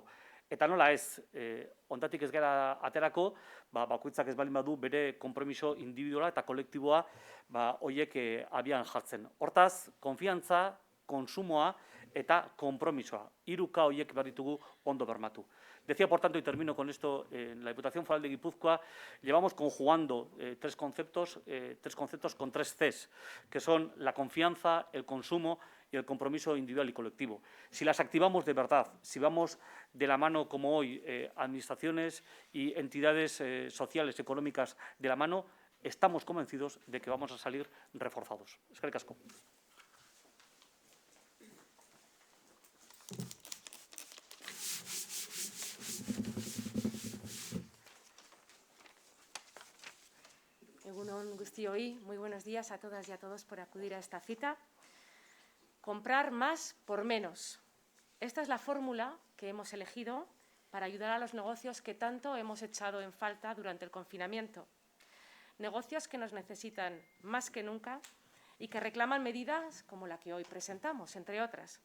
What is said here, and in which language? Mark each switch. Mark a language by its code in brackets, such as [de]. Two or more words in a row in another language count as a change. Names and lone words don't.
[eu] Eta nola ez, ondatik ez gara aterako, bakoitzak ez balin badu bere konpromiso individuala eta kolektiboa horiek abian jartzen. Hortaz, konfiantza, konsumoa eta konpromisoa. 3K horiek behar ditugu ondo bermatu. [es] Decía, por tanto, y termino con esto, en la Diputación Foral de Guipúzcoa llevamos conjugando 3 conceptos con 3 Cs, que son la confianza, el consumo y el compromiso individual y colectivo. Si las activamos de verdad, si vamos de la mano como hoy, administraciones y entidades sociales, económicas de la mano, estamos convencidos de que vamos a salir reforzados. [eu] Eskerrik asko. Egunon guztioi, [es] muy buenos días a todas y a todos por acudir a esta cita. Comprar más por menos. Esta es la fórmula que hemos elegido para ayudar a los negocios que tanto hemos echado en falta durante el confinamiento. Negocios que nos necesitan más que nunca y que reclaman medidas como la que hoy presentamos, entre otras.